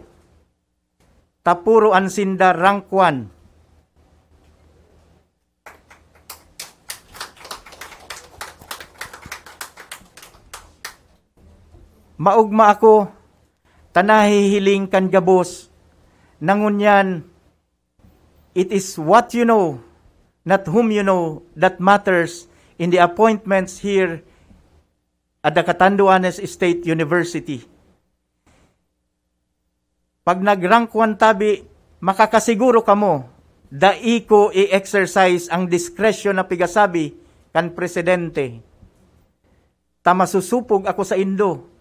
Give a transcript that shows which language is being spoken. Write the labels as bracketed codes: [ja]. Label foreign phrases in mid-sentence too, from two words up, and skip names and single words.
[bik] Tapuroan sinda rangkwan. Maugma ako, tanahihiling kan gabos, nangunyan, [en] it is what you know, not whom you know, that matters in the appointments here at the Catanduanes State University. [bik] Pag nagrangkwan tabi, makakasiguro kamo, dai ko i-exercise ang discretion na pigasabi kan presidente. Tamasusupog ako sa Indo.